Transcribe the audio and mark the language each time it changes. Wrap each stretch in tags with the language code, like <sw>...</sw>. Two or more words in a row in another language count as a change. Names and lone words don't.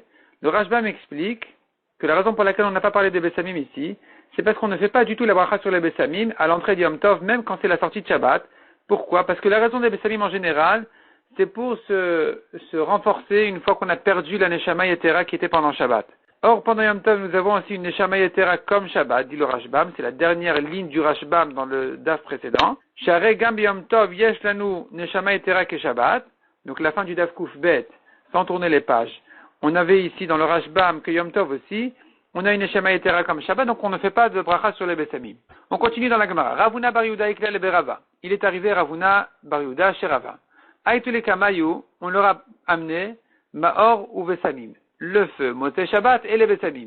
<fr>Le Rashbam explique que la raison pour laquelle on n'a pas parlé des Bessamim ici, c'est parce qu'on ne fait pas du tout la bracha sur les Bessamim à l'entrée du Yom Tov, même quand c'est la sortie de Shabbat. Pourquoi? Parce que la raison des Bessamim en général, c'est pour se renforcer une fois qu'on a perdu la</fr> <he>נשמה יתרה</he> <fr>qui était pendant Shabbat. Or, pendant Yom Tov, nous avons aussi une</fr> <he>נשמה יתרה</he> <fr>comme Shabbat, dit le Rashbam, c'est la dernière ligne du Rashbam dans le daf précédent.</fr> <he>שהרי גם יום טוב יש לנו נשמה יתרה כשבת,</he> <fr>donc la fin du</fr> <he>דף קוף בית,</he> <fr>sans tourner les pages. On avait ici dans le Rashbam que Yom Tov aussi, on a une</fr> <he>נשמה יתרה</he> <fr>comme Shabbat, donc on ne fait pas de bracha sur les Bessamim. On continue dans la Gemara. Ravuna Bar Yehuda</fr> <he>איקלע לבי רבא.</he> <fr>Il est arrivé Ravuna Bar Yehuda chez Rava.</fr> <he>אייתו ליה קמיה,</he> <fr>on leur a amené Maor ou Bessamim, le feu,</fr> <he>מוצאי שבת</he> <fr>et les Bessamim.</fr>